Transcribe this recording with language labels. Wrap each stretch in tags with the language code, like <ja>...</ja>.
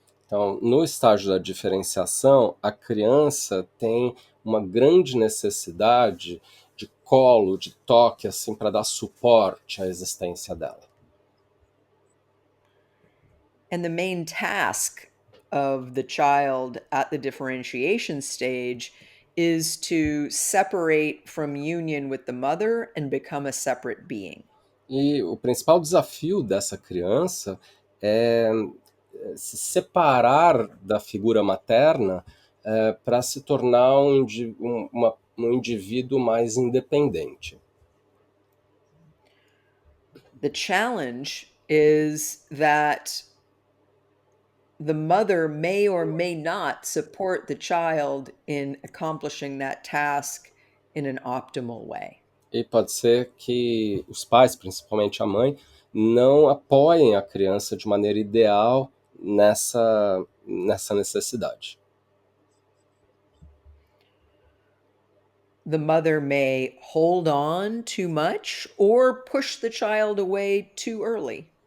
<pt>Então, no estágio da diferenciação, a criança tem uma grande necessidade de colo, de toque, assim, para dar suporte à existência dela.</pt> <en>And the main task of the child at the differentiation stage is to separate from union with the mother and become a separate being.</en> <pt>E o principal desafio dessa criança é se separar da figura materna para se tornar um indivíduo mais independente.</pt> <en>The challenge is that the mother may or may not support the child in accomplishing that task in an optimal way.</en> <pt>E pode ser que os pais, principalmente a mãe, não apoiem a criança de maneira ideal nessa necessidade.</pt> <en>The mother may hold on too much or push the child away too early.</en>